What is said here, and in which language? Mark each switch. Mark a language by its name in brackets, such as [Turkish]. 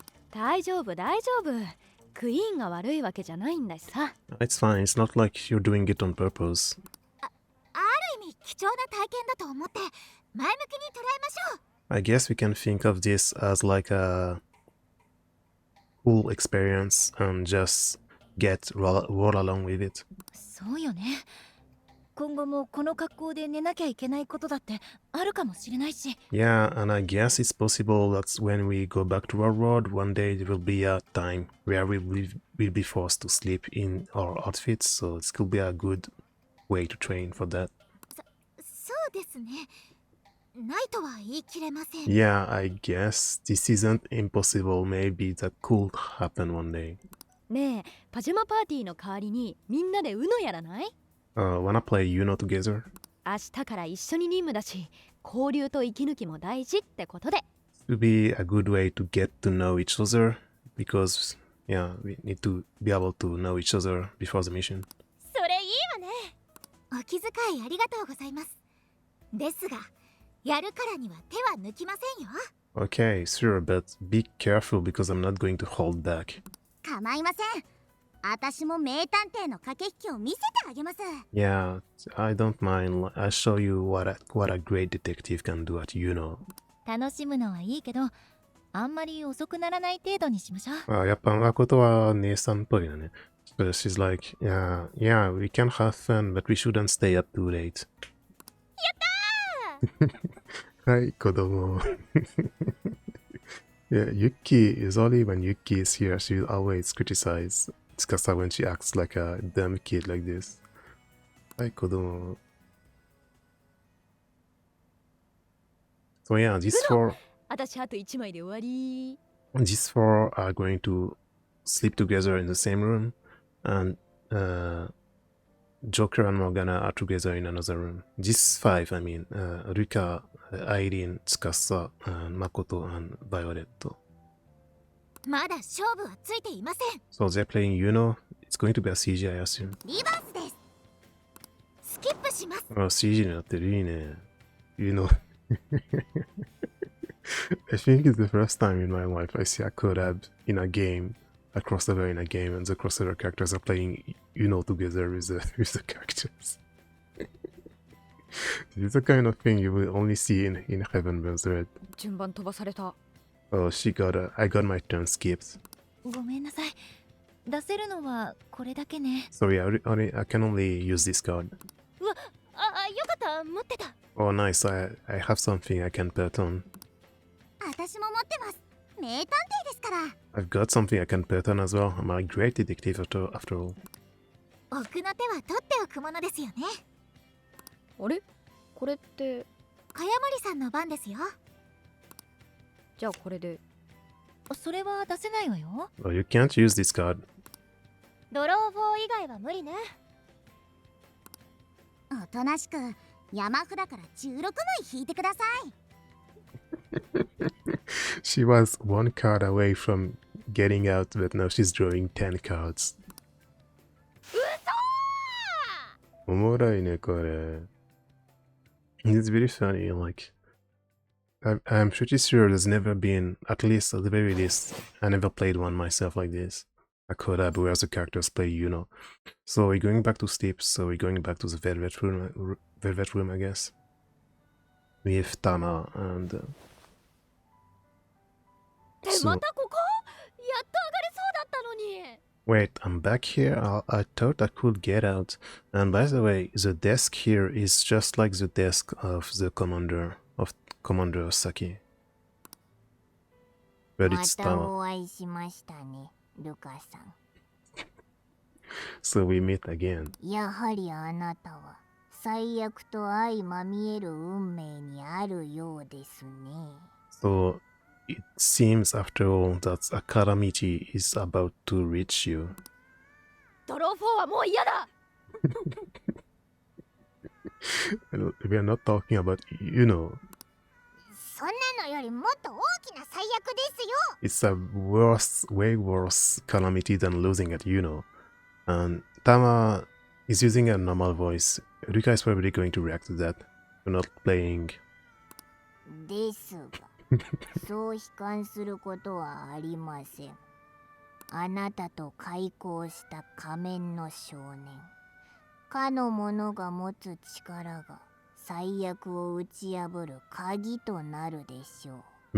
[Japanese] 大丈夫大丈夫。クイーンが悪いわけじゃないんだしさ。 [English] It's fine, it's not like you're doing it on purpose. [Japanese] ある意味貴重な体験だと思って前向きに捉えましょう。 [English] I guess we can think of this as like a cool experience and just roll along with it. [Japanese] そうよね。今後もこの格好で寝なきゃいけないことだってあるかもしれないし。 [English] Yeah, and I guess it's possible that when we go back to our world, one day there will be a time where we'll be forced to sleep in our outfits, so it could be a good way to train for that. [Japanese] そうですね。ないとは言い切れません。 [English] Yeah, I guess this isn't impossible. Maybe that could happen one day. [Japanese] ねえ、パジャマパーティーの代わりにみんなで UNO やらない？ [English] Wanna play Uno together? [Japanese] 明日から一緒に任務だし、交流と息抜きも大事ってことで。 [English] It would be a good way to get to know each other because, yeah, we need to be able to know each other before the mission. [Japanese] それいいわね。お気遣いありがとうございます。ですが、やるからには手は抜きませんよ。 [English] Okay, sure, but be careful because I'm not going to hold back. [Japanese] 構いません。私も名探偵の駆け引きを見せてあげます。 [English] Yeah, I don't mind. I'll show you what a great detective can do at Uno. [Japanese] 楽しむのはいいけど、あんまり遅くならない程度にしましょう。やっぱ誠は姉さんっぽいよね。 [English] But she's like, yeah, we can have fun, but we shouldn't stay up too late. [Japanese] はい、子供。 [English] Yeah, Yuki is only when Yuki is here, she always criticize Tsukasa when she acts like a dumb kid like this. [Japanese] はい、子供。 [English] So yeah, these four [Japanese] 私あと1枚で終わり。 [English] are going to sleep together in the same room, and Joker and Morgana are together in another room. These five, I mean, Rika, Aileen, Tsukasa, and Makoto, and Violet. [Japanese] まだ勝負はついていません。 [English] So they're playing Uno. It's going to be a CG, I assume. [Japanese] リバースです。スキップします。 CG になってる、いいね。 [English] Uno. I think it's the first time in my life I see a collab in a game, a crossover in a game, and the crossover characters are playing Uno together with the characters. This is the kind of thing you will only see in Heaven Burns Red. [Japanese] 順番飛ばされた。 [English] Oh, I got my turn skipped. [Japanese] ごめんなさい。出せるのはこれだけね。 [English] Sorry, I can only use this card. [Japanese] うわ、よかった、持ってた。 [English] Oh, nice. I have something I can put on. [Japanese] 私も持ってます。名探偵ですから。 [English] I've got something I can put on as well. I'm a great detective after all. [Japanese] 奥の手は取っておくものですよね。あれ？これって。茅森さんの番ですよ。じゃあこれで。それは出せないわよ。 [English] Oh, you can't use this card. [Japanese] ドローフォー以外は無理ね。おとなしく山札から16枚引いてください。 [English] She was one card away from getting out, but now she's drawing 10 cards. [Japanese] おもろいね、これ。 [English] It's very funny, like... I'm pretty sure there's never been, at least at the very least, I never played one myself like this. A collab where the characters play Uno. So we're going back to sleep, so we're going back to the Velvet Room, I guess. With Tana and... [Japanese] またここ？やっと上がれそうだったのに。 [English] Wait, I'm back here? I thought I could get out. And by the way, the desk here is just like the desk of the Commander Saki. But it's [Japanese] また [English] Tama. [Japanese] お会いしましたね、ルカさん。 [English] So we meet again. [Japanese] やはりあなたは最悪と相まみえる運命にあるようですね。 [English] So it seems after all that a calamity is about to reach you. [Japanese] ドローフォーはもう嫌だ。 [English] We are not talking about, you know. [Japanese] そそんなのよりもっと大きな最悪ですよ。 [English] It's a worse, way worse calamity than losing at And Tama is using a normal voice. Rika is probably going to react to that. We're not playing. [Japanese] ですが、そう悲観することはありません。あなたと開口した仮面の少年。かの者が持つ力が最悪を打ち破る鍵となるでしょう。